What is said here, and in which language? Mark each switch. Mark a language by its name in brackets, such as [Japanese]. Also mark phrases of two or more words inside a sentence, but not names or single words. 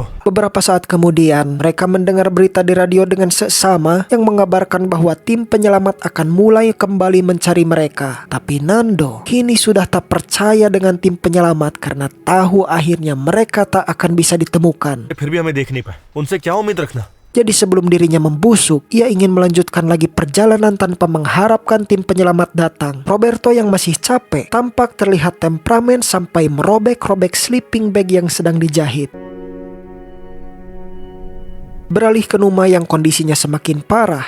[Indonesian] Beberapa saat kemudian, mereka mendengar berita di radio dengan seksama yang mengabarkan bahwa tim penyelamat akan mulai kembali mencari mereka. Tapi Nando kini sudah tak percaya dengan tim penyelamat karena tahu akhirnya mereka tak akan bisa ditemukan. [Hindi] फिर भी हमें देख नहीं पाए. उनसे क्या उम्मीद रखना? [Indonesian] Jadi sebelum dirinya membusuk, ia ingin melanjutkan lagi perjalanan tanpa mengharapkan tim penyelamat datang. Roberto yang masih capek tampak terlihat temperamen sampai merobek-robek [English] sleeping bag [Indonesian] yang sedang dijahit. Beralih ke Numa yang kondisinya semakin parah.